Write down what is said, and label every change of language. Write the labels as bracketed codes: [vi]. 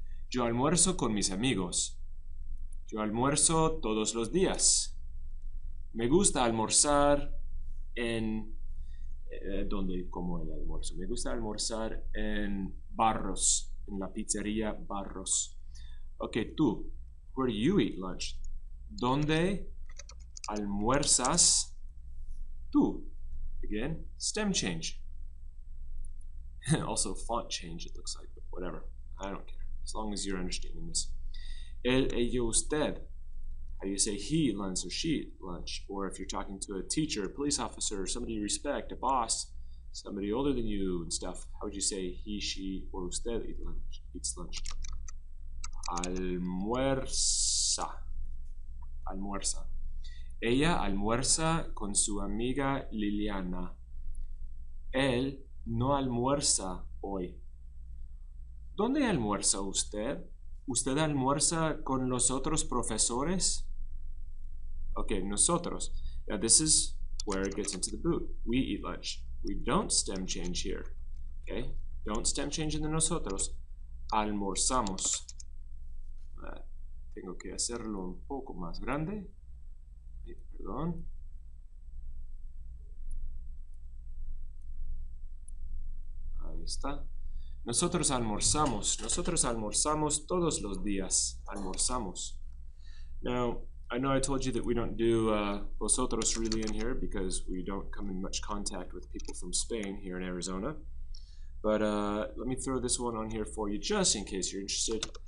[es] Yo almuerzo con mis amigos. Yo almuerzo todos los días. Me gusta almorzar en... ¿Dónde como el almuerzo? Me gusta almorzar en Barros, en la pizzería Barros. [en] Okay, tú, where do you eat lunch? [es] ¿Dónde almuerzas tú? [en] Again, stem change. Also font change, it looks like, but whatever. I don't care, as long as you're understanding this. Él, ello, usted. How do you say he eat lunch or she eat lunch? Or if you're talking to a teacher, a police officer, somebody you respect, a boss, somebody older than you and stuff, how would you say he, she, or usted eats lunch? [es] Almuerza. Almuerza. Ella almuerza con su amiga Liliana. Él no almuerza hoy. ¿Dónde almuerza usted? ¿Usted almuerza con los otros profesores? [en] Okay, nosotros. Now this is where it gets into the boot. We eat lunch. We don't stem change here. Okay? Don't stem change in the nosotros. Almorzamos. [es] Tengo que hacerlo un poco más grande. Perdón. Ahí está. Nosotros almorzamos todos los días. Almorzamos. [en] Now, I know I told you that we don't do vosotros really in here because we don't come in much contact with people from Spain here in Arizona. But let me throw this one on here for you just in case you're interested.